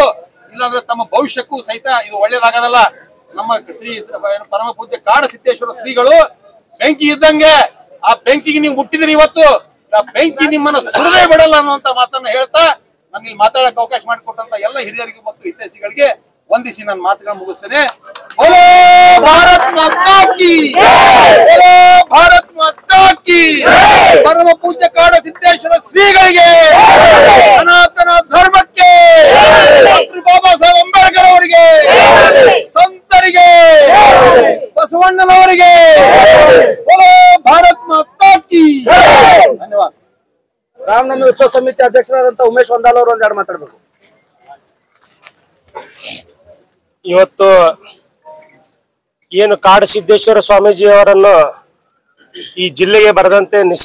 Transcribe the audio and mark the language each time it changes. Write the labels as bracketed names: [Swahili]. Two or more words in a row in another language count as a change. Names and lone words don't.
[Kannada] ಇಲ್ಲಾಂದ್ರೆ ತಮ್ಮ ಭವಿಷ್ಯಕ್ಕೂ ಸಹಿತ ಇದು ಒಳ್ಳೇದಾಗದಲ್ಲ. ನಮ್ಮ ಶ್ರೀ ಪರಮ ಪೂಜ್ಯ ಕಾಡ ಸಿದ್ದೇಶ್ವರ ಶ್ರೀಗಳು ಬೆಂಕಿ ಇದ್ದಂಗೆ, ಆ ಬೆಂಕಿಗೆ ನೀವು ಮುಟ್ಟಿದ್ರಿ ಇವತ್ತು, ಆ ಬೆಂಕಿ ನಿಮ್ಮನ್ನ ಸುರದೇ ಬಿಡಲ್ಲ ಅನ್ನುವಂತ ಮಾತನ್ನ ಹೇಳ್ತಾ ನಮ್ಗೆ ಇಲ್ಲಿ ಮಾತಾಡಕ್ಕೆ ಅವಕಾಶ ಮಾಡಿಕೊಟ್ಟಂತ ಎಲ್ಲ ಹಿರಿಯರಿಗೆ ಮತ್ತು ಹಿತೈಷಿಗಳಿಗೆ ವಂದಿಸಿ ನನ್ನ ಮಾತುಗಳನ್ನು ಮುಗಿಸ್ತೇನೆ. [Hindi] बोलो भारत माता की, बोलो भारत माता की। [Kannada] ಪರಮ ಪೂಜ್ಯ ಕಾಡ ಸಿದ್ದೇಶ್ವರ ಶ್ರೀಗಳಿಗೆ, ಸನಾತನ ಧರ್ಮಕ್ಕೆ, ಡಾಕ್ಟರ್ ಬಾಬಾ ಸಾಹೇಬ್ ಅಂಬೇಡ್ಕರ್ ಅವರಿಗೆ, ಸಂತರಿಗೆ, ಬಸವಣ್ಣನವರಿಗೆ, [Hindi] बोलो भारत माता की। [Kannada] ಧನ್ಯವಾದ। ರಾಮನವಮಿ ಉತ್ಸವ ಸಮಿತಿ ಅಧ್ಯಕ್ಷರಾದಂತ ಉಮೇಶ್ ಹೊಂದಾಲ್ ಅವರು ಒಂದೆರಡು ಮಾತಾಡ್ಬೇಕು. ಇವತ್ತು ಏನು ಕಾಡ ಸಿದ್ದೇಶ್ವರ ಸ್ವಾಮೀಜಿ ಅವರನ್ನು ಈ ಜಿಲ್ಲೆಗೆ ಬರದಂತೆ ನಿಷೇಧ